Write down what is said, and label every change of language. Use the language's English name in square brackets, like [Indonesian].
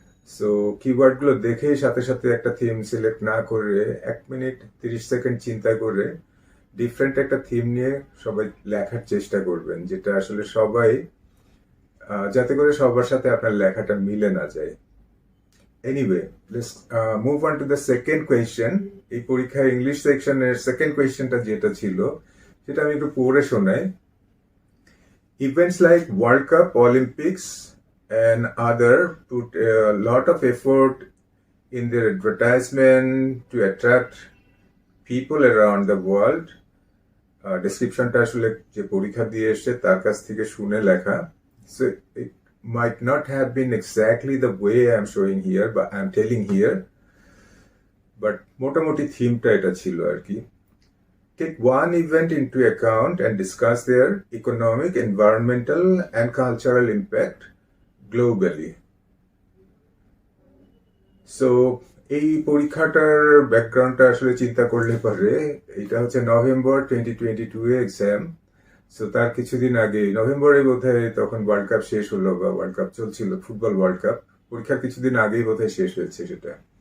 [Bangla] So কিওয়ার্ডগুলো দেখেই সাথে সাথে একটা থিম সিলেক্ট না করে 1 মিনিট 30 সেকেন্ড চিন্তা করে ডিফারেন্ট একটা থিম নিয়ে সবাই লেখার চেষ্টা করবেন, যেটা আসলে সবাই যাতে করে সবার সাথে আপনার লেখাটা মিলে না যায়। [English] Anyway, let's move on to the second question. [Bangla] এই পরীক্ষার ইংলিশ সেকশনের সেকেন্ড কোয়েশ্চেনটা যেটা ছিল সেটা আমি একটু পড়ে শোনাই। [English] Events like World Cup, Olympics, and other put a lot of effort in their advertisement to attract people around the world. [Bangla] Descriptionটা আসলে যে পরীক্ষা দিয়ে এসছে তার কাছ থেকে শুনে লেখা। [English] So it might not have been exactly the way I'm showing here, but I'm telling here. [Bangla] But মোটামুটি থিমটা এটা ছিল আর কি। [English] Take one event into account and discuss their economic, environmental, and cultural impact globally. [Bangla] So, এই পরীক্ষাটার ব্যাকগ্রাউন্ডটা আসলে চিন্তা করলে পরে এটা হচ্ছে নভেম্বর 2022 এ এক্সাম। সো তার কিছুদিন আগে নভেম্বরে বোধহয় তখন ওয়ার্ল্ড কাপ শেষ হলো বা ওয়ার্ল্ড কাপ চলছিল, ফুটবল ওয়ার্ল্ড কাপ। পরীক্ষার কিছুদিন আগেই বোধহয় শেষ হয়েছে সেটা।